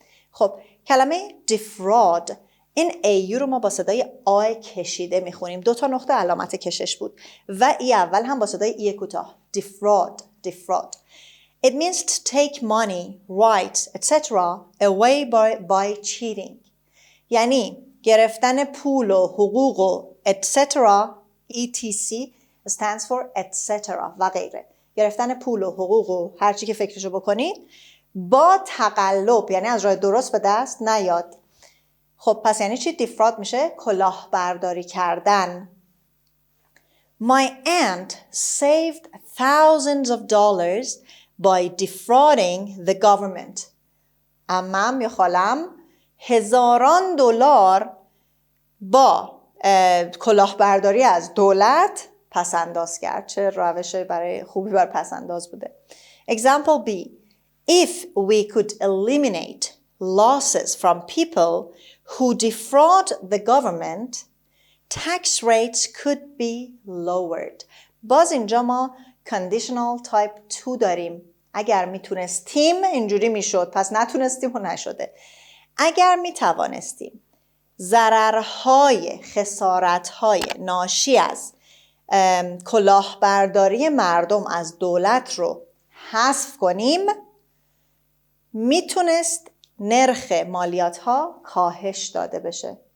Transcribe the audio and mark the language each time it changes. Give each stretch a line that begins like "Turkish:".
Persian: خب کلمه defraud این ایو رو ما با صدای آی کشیده میخونیم. 2 نقطه علامت کشش بود و ای اول هم با صدای ای کوتاه.
English: defraud. It means to take money, rights, etc. away by cheating.
Persian: یعنی گرفتن پول و حقوق و etc.
English: etc stands for etc.
Persian: و غیره. گرفتن پول و حقوق و هر چی که فکرشو بکنید با تقلب، یعنی از راه درست به دست نیاد. خب پس یعنی چی؟ دیفراد میشه کلاهبرداری کردن.
English: My aunt saved thousands of dollars by defrauding the government.
Persian: عمم یا خالم $1000 با کلاهبرداری از دولت پسنداز کرد. چه روش برای خوبی بر پسنداز بوده.
English: Example B. If we could eliminate losses from people who defraud the government, tax rates could be lowered.
Persian: باز اینجا ما conditional type 2 داریم. اگر میتونستیم اینجوری میشد، پس نتونستیم و نشده. اگر میتوانستیم ضررهای، خسارتهای ناشی از کلاهبرداری مردم از دولت رو حذف کنیم، میتونست نرخ مالیات ها کاهش داده بشه.